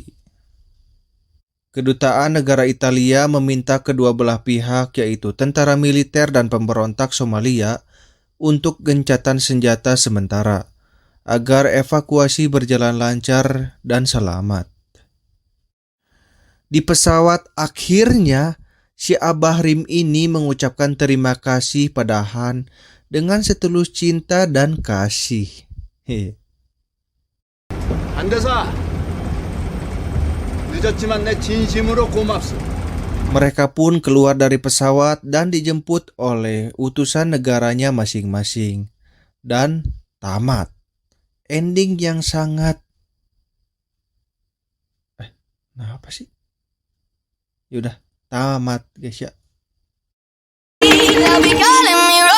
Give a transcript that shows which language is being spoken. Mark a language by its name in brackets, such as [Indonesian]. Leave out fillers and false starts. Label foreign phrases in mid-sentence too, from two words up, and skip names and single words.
[Indonesian] Kedutaan negara Italia meminta kedua belah pihak, yaitu tentara militer dan pemberontak Somalia, untuk gencatan senjata sementara, agar evakuasi berjalan lancar dan selamat. Di pesawat akhirnya, si Abah Rim ini mengucapkan terima kasih pada Han dengan setulus cinta dan kasih. [Korean] 한대사, 늦었지만 내 진심으로 고맙소. [Indonesian] Mereka pun keluar dari pesawat dan dijemput oleh utusan negaranya masing-masing. Dan tamat. Ending yang sangat... apa sih? Yaudah, tamat guys ya.